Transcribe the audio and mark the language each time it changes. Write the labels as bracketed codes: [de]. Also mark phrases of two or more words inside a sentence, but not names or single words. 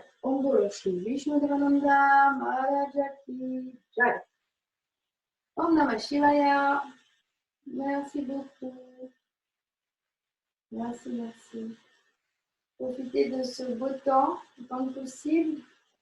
[hi] Om Bolo Shri Vishnudevananda Maharaja Ki Jai. [sa] Om Namah Shivaya. [fr] Merci beaucoup. Merci, merci. Profitez de ce beau temps, autant que possible.